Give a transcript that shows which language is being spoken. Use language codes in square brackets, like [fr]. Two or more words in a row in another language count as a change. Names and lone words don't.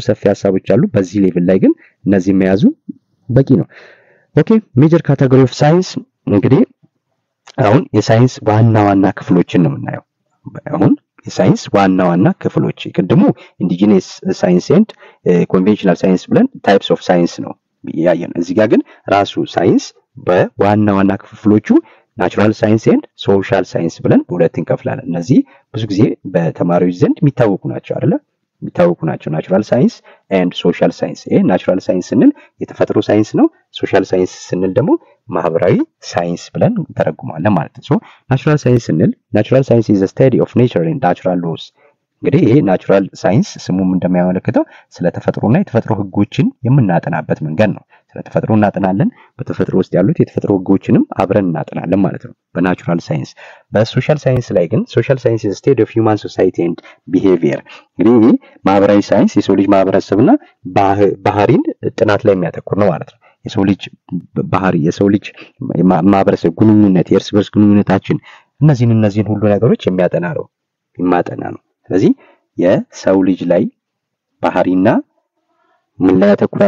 [am] ሰፊ ሐሳቦች አሉ በዚህ ሌቭል ላይ ግን እነዚህ መያዙ በቂ ነው። [en] okay major category of science [am] እንግዲህ አሁን የሳይንስ ዋና ክፍሎችን ነው የምናየው። አሁን የሳይንስ ዋና ክፍሎች ቅድሙ [en] indigenous science and conventional science [am] ብለን [en] types of science [am] ነው ያየን። እዚህ ጋር ግን ራሱ ሳይንስ በዋና ክፍሎቹ [en] natural science and social science [am] ብለን በሁለት እንከፍላለን። እነዚህ ብዙ ጊዜ በተማሪዎች ዘንድ የሚታወቁ ናቸው አይደል? [en] natural science and social science። [am] ይሄ [en] natural science [am] ስንል የተፈጥሮ ሳይንስ ነው። [en] social science [am] ስንል ደግሞ ማህበራዊ ሳይንስ ብለን ተረጉማለን ማለት ነው። [en] so natural science [am] ስንል [en] natural science is the study of nature and natural laws። [am] እንግዲህ ይሄ [en] natural science [am] ስሙም እንደሚያመለክተው ስለ ተፈጥሮና የተፈጥሮ ህጎችን የምናጠናበት መንገድ ነው። ስለ ተፈጥሮ እናጠናለን፣ በተፈጥሮ ውስጥ ያሉት የተፈጥሮ ህጎችንም አብረን እናጠናለን ማለት ነው [en] በnatural science። በsocial science [am] ላይ ግን [en] social science is the study of human society and behavior። [am] እንግዲህ ማህበራዊ ሳይንስ የሰው ልጅ ማህበረሰብና ባህሪን ጥናት ላይ የሚያተኩር ነው ማለት ነው። የሰው ልጅ ባህሪ፣ የሰው ልጅ ማህበረሰብ ግንኙነት፣ የእርስ በርስ ግንኙነታችን እነዚህን ሁሉ ነገሮች የሚያጠና ነው። ስለዚህ የሰው ልጅ ላይ ባህሪና ምን ላይ ያተኩራል?